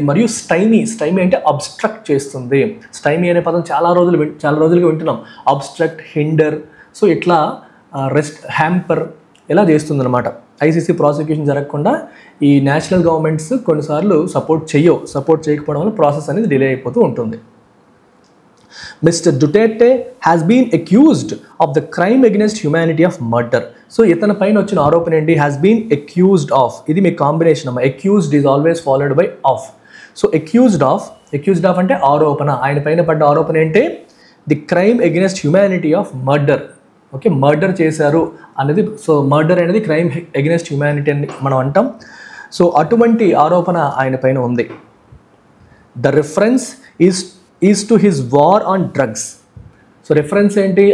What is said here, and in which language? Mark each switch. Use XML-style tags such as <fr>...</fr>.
<te>మరియు స్టైమీ అంటే అబ్స్ట్రక్ట్ చేస్తుంది. స్టైమీ అనే పదం చాలా రోజులుగా వింటున్నాం. Obstruct, hinder. సో ఇట్లా హ్యాంపర్ ఇలా చేస్తుందన్నమాట. ఐసీసీ ప్రాసిక్యూషన్ జరగకుండా ఈ నేషనల్ గవర్నమెంట్స్ కొన్నిసార్లు సపోర్ట్ చేయకపోవడం వల్ల ప్రాసెస్ అనేది డిలే అయిపోతూ ఉంటుంది.</te> <en>Mr. Duterte has been accused of the crime against humanity of murder.</en> <te>So ఇతని పైన వచ్చిన ఆరోపణ ఏంటి?</te> <en>has been accused of.</en> <te>ఇది మీ కాంబినేషన్ అమ్మా.</te> <en>accused is always followed by of.</en> <te>So accused of అంటే ఆరోపణ. ఆయన పైన పడ్డ ఆరోపణ ఏంటి?</te> <en>The crime against humanity of murder. Okay,</en> <te>murder చేశారు అనేది. సో మర్డర్ అనేది క్రైమ్ అగెన్స్ట్ హ్యుమానిటీ అని మనం అంటాం. సో అటువంటి ఆరోపణ ఆయన పైన ఉంది.</te> <en>The reference is to his war on drugs.</en> <te>So reference ఏంటి?</te>